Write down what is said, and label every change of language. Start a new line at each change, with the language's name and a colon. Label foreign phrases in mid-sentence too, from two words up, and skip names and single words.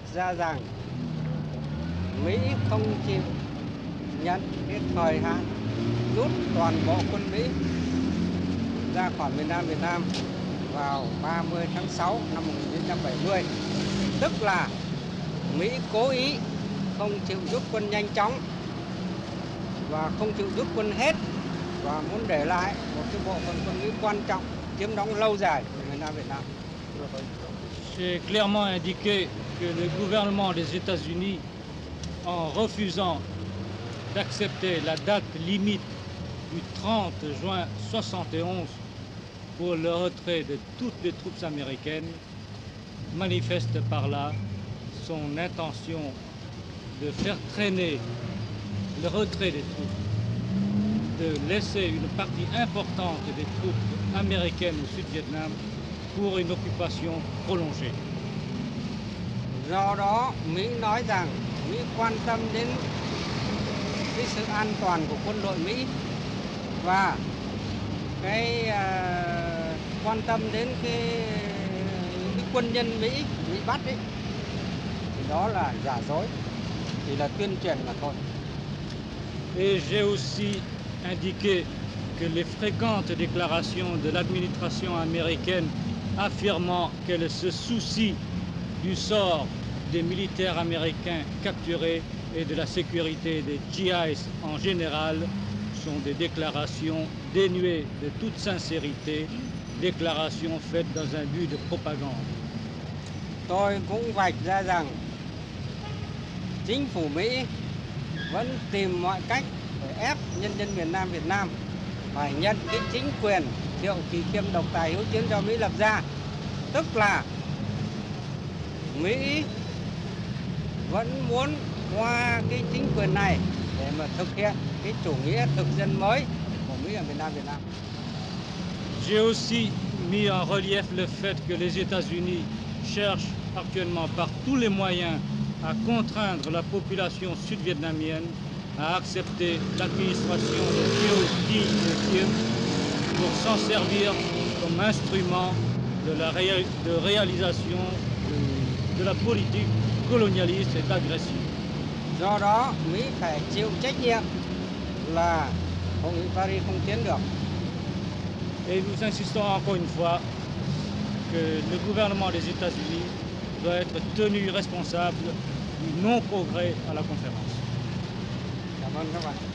Vietnamese: ra rằng Mỹ không chịu nhận cái thời hạn rút toàn bộ quân Mỹ ra khỏi miền Nam Việt Nam vào 30 tháng 6 năm 1970. Tức là Mỹ cố ý không chịu rút quân nhanh chóng và không chịu rút quân hết và muốn để lại một cái bộ phận quân Mỹ quan trọng chiếm đóng lâu dài của miền Nam Việt Nam.
French: J'ai clairement indiqué que le gouvernement des États-Unis, en refusant d'accepter la date limite du 30 juin 1971 pour le retrait de toutes les troupes américaines, manifeste par là son intention de faire traîner le retrait des troupes, de laisser une partie importante des troupes américaines au Sud-Vietnam pour une occupation prolongée.
Vietnamese: Do đó, Mỹ nói rằng Mỹ quan tâm đến cái sự an toàn của quân đội Mỹ và cái quan tâm đến cái quân nhân Mỹ bị bắt ấy, thì đó là giả dối, chỉ là tuyên truyền mà thôi.
French: Et j'ai aussi indiqué que les fréquentes déclarations de l'administration américaine affirmant qu'elle se soucie du sort des militaires américains capturés et de la sécurité des GIs en général sont des déclarations dénuées de toute sincérité, déclarations faites dans un but de propagande.
Vietnamese: Tôi cũng vạch ra rằng chính phủ Mỹ vẫn tìm mọi cách để ép nhân dân miền Nam Việt Nam phải nhận cái chính quyền Triệu Kỳ Kiêm độc tài hiếu chiến do Mỹ lập ra. Tức là Mỹ vẫn muốn qua cái chính quyền này để mà thực hiện cái chủ nghĩa thực dân mới của Mỹ ở miền Nam Việt Nam.
French: J'ai aussi mis en relief le fait que les États-Unis cherchent actuellement par tous les moyens à contraindre la population sud-vietnamienne a accepté l'administration de Kieu Di Kiev pour s'en servir comme instrument de réalisation de la politique colonialiste et d'aggression.
Vietnamese: Do đó Mỹ phải chịu trách nhiệm là Hội nghị Paris không tiến được.
French: Et nous insistons encore une fois que le gouvernement des États-Unis doit être tenu responsable du non-progrès à la conférence.
Vietnamese: Cảm ơn các bạn.